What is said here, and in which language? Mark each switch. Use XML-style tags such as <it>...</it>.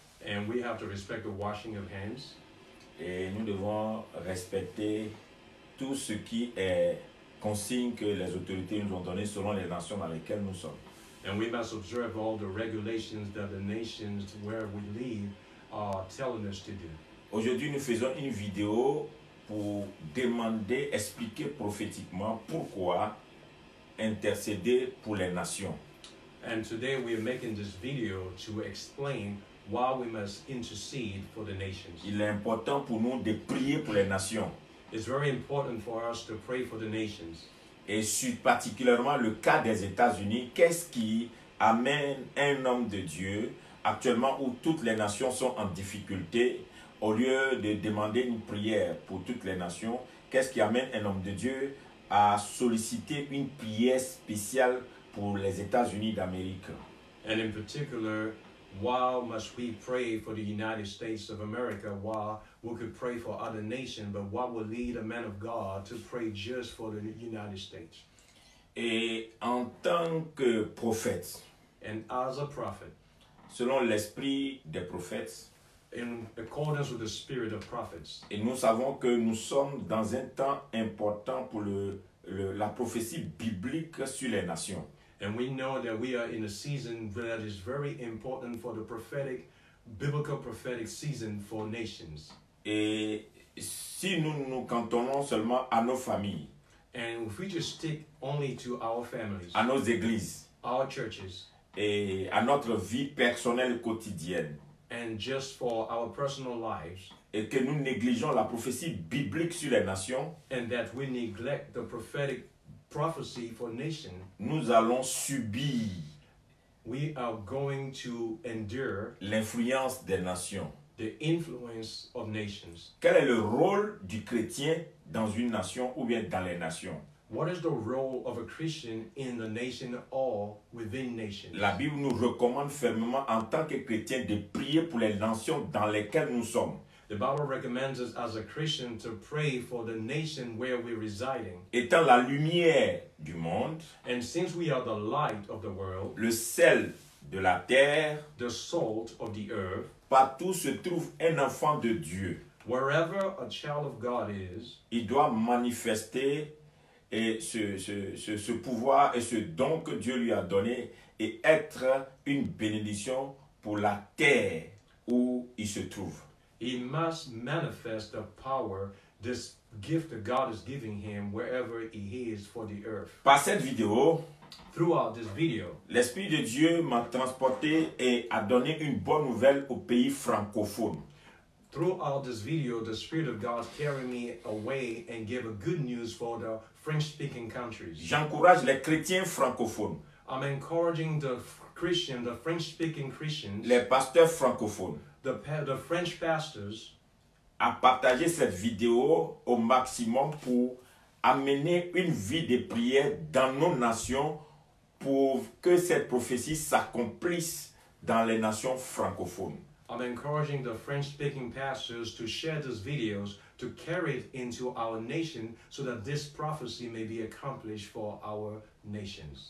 <en>And we have to respect the washing of hands.</en> <fr>Et nous devons respecter tout ce qui est consigne que les autorités nous ont donné selon les nations dans lesquelles nous sommes.</fr> <en>And we must observe all the regulations that the nations where we live are telling us to do.</en> <fr>Aujourd'hui, nous faisons une vidéo pour demander, expliquer prophétiquement pourquoi intercéder pour les nations.</fr> <en>And today we are making this video to explain why we must intercede for the nations.</en> <fr>Il est important pour nous de prier pour les nations.</fr> <en>It's very important for us to pray for the nations.</en> <fr>Et sur particulièrement le cas des États-Unis, qu'est-ce qui amène un homme de Dieu actuellement où toutes les nations sont en difficulté, au lieu de demander une prière pour toutes les nations, qu'est-ce qui amène un homme de Dieu à solliciter une prière spéciale pour les États-Unis d'Amérique?</fr> <en>And in particular, why must we pray for the United States of America while we could pray for other nations, but what will lead a man of God to pray just for the United States?</en> <fr>Et en tant que prophète,</fr> <en>And as a prophet,</en> <fr>selon l'esprit des prophètes,</fr> <en>in accordance with the spirit of prophets,</en> <fr>et nous savons que nous sommes dans un temps important pour la prophétie biblique sur les nations.</fr> <en>and we know that we are in a season that is very important for the biblical prophetic season for nations.</en> <fr>Et si nous nous cantonnons seulement à nos familles,</fr> <en>And if we just stick only to our families,</en> <fr>à nos églises</fr> <en>our churches,</en> <fr>et à notre vie personnelle quotidienne,</fr> <en>and just for our personal lives,</en> <fr>et que nous négligeons la prophétie biblique sur les nations,</fr> <en>and that we neglect the prophetic prophecy for nations,</en> <fr>nous allons subir</fr> <en>we are going to endure</en> <fr>l'influence des nations.</fr> <en>the influence of nations.</en> <fr>Quel est le rôle du chrétien dans une nation ou bien dans les nations?</fr> <en>What is the role of a Christian in the nation or within nations?</en> <fr>La Bible nous recommande fermement en tant que chrétiens de prier pour les nations dans lesquelles nous sommes.</fr> <en>The Bible recommends us as a Christian to pray for the nation where we're residing.</en> <fr>Étant la lumière du monde,</fr> <en>And since we are the light of the world,</en> <fr>le sel de la terre,</fr> <en>the salt of the earth,</en> <fr>partout se trouve un enfant de Dieu.</fr> <en>wherever a child of God is,</en> <fr>Il doit manifester et ce pouvoir et ce don que Dieu lui a donné et être une bénédiction pour la terre où il se trouve.</fr> <en>He must manifest the power, this gift that God is giving him wherever he is for the earth.</en> <fr>Par cette vidéo,</fr> <en>Throughout this video,</en> <fr>l'Esprit de Dieu m'a transporté et a donné une bonne nouvelle aux pays francophones.</fr> <en>throughout this video, the Spirit of God carried me away and gave a good news for the French-speaking countries.</en> <fr>J'encourage les chrétiens francophones,</fr> <en>I'm encouraging the Christian, the French-speaking Christians,</en> <fr>les pasteurs francophones,</fr> <en>the French pastors,</en> <fr>à partager cette vidéo au maximum pour amener une vie de prière dans nos nations pour que cette prophétie s'accomplisse dans les nations francophones.</fr> <en>I'm encouraging the French-speaking pastors to share these videos, to carry it into our nation so that this prophecy may be accomplished for our nations.</en>